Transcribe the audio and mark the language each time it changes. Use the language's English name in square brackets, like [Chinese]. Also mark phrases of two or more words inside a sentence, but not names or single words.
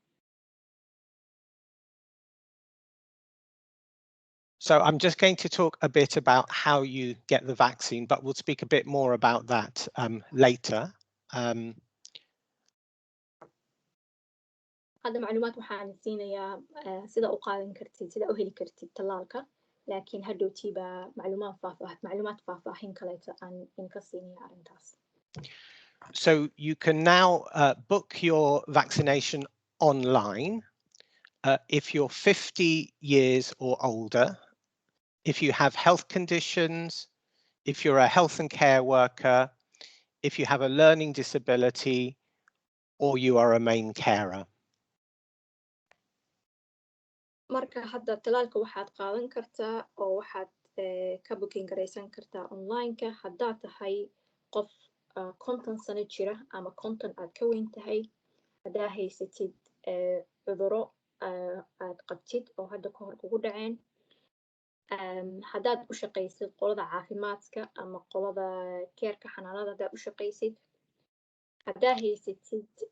[English] So I'm just going to talk a bit about how you get the vaccine, but we'll speak a bit more about that later. [Somali] hadda macluumaad waxaan siinayaa sida u qaadan kartid sida u heli kartid talaalka laakiin hadhowtiiba macluumaad faahfaahin kaleeto aan inka siinaya arrintaas. [English] So you can now book your vaccination online if you're 50 years or older, if you have health conditions, if you're a health and care worker, if you have a learning disability, or you are a main carer. [Somali] marka hadda talaalka waxaad qaadan kartaa oo waxaad ka booking garaysan kartaa online-ka haddaad tahay qof 50 sano jira ama 50 aad ka weyn tahay haddaa haysatid cuduro aad qabtid oo hadda ka hor kugu dhaceen haddaad u shaqaysid qolada caafimaadka ama qolada keerka xanaanada haddaad u shaqaysid haddaa haysatid